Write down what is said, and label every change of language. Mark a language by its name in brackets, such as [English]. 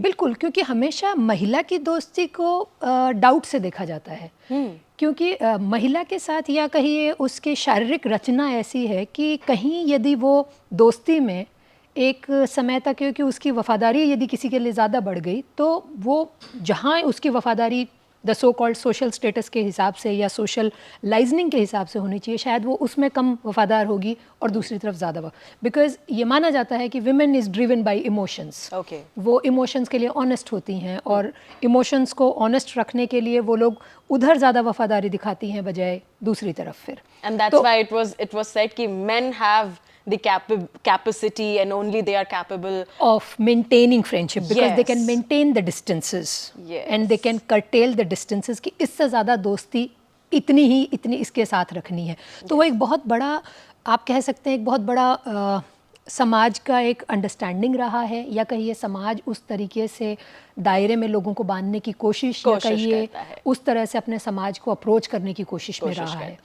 [Hindi] बिल्कुल, क्योंकि हमेशा महिला की दोस्ती को डाउट से देखा जाता है, क्योंकि महिला के साथ या कहिए उसकी शारीरिक रचना ऐसी है कि कहीं यदि वो दोस्ती में एक समय तक, क्योंकि उसकी वफादारी यदि किसी के लिए ज़्यादा बढ़ गई, तो वो जहाँ उसकी वफादारी the so called social status के हिसाब से या सोशल लाइजनिंग के हिसाब से होनी चाहिए, शायद वो उसमें कम वफादार होगी और दूसरी तरफ ज़्यादा, बिकॉज ये माना जाता है कि [English] Women is driven by emotions. [Hindi] वो इमोशंस के लिए ऑनेस्ट होती हैं, और इमोशंस को ऑनेस्ट रखने के लिए वो लोग उधर ज़्यादा वफादारी दिखाती हैं बजाय दूसरी तरफ फिर। [English] And that's why it was said कि men have the capacity and only they are capable of maintaining friendship, because yes. they can maintain the distances yes. and they can curtail the distances [Hindi] कि इससे ज़्यादा दोस्ती इतनी इसके साथ रखनी है। तो वो एक बहुत बड़ा, आप कह सकते हैं एक बहुत बड़ा समाज का एक अंडरस्टैंडिंग रहा है, या कहिए समाज उस तरीके से दायरे में लोगों को बांधने की कोशिश या कहिए उस तरह से अपने समाज को अप्रोच करने की कोशिश में रहा है।